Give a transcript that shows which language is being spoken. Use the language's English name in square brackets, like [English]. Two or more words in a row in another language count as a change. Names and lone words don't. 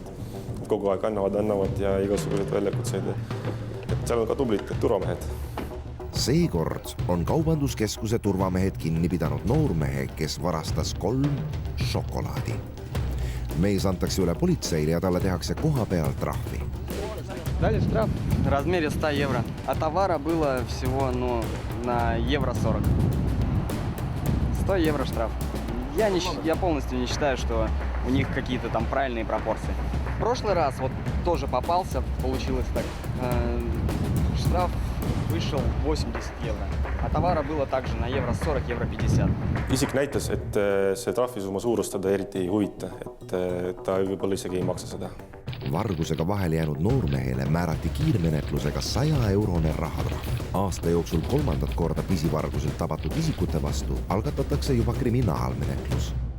[Estonian] Kogu aeg annavad ja igasuguseid väljakutseid. Et seal on ka tublid turvamehed. Seekord on kaubanduskeskuse turvamehed kinni pidanud noormehe, kes varastas 3 šokolaadi. Mees antakse üle politseile ja talle tehakse koha peal trahvi. [Russian] Дали штраф в размере 100 евро, а товара было всего на евро 40. 100 евро штраф. Я полностью не считаю, что у них какие-то там правильные пропорции. В прошлый раз вот тоже попался, получилось так. Штраф вышел 80 евро, а товара было также на евро 40, евро 50. [Estonian] Isik näitas, et see trahvisumma suurustada eriti ei huvita, et ta võib-olla isegi ei maksa seda. Vargusega vahele jäänud noormehele määrati kiirmenetlusega 100-eurone rahatrahv. Aasta jooksul 3. korda pisivarguselt tabatud isikute vastu algatatakse juba kriminaalmenetlus.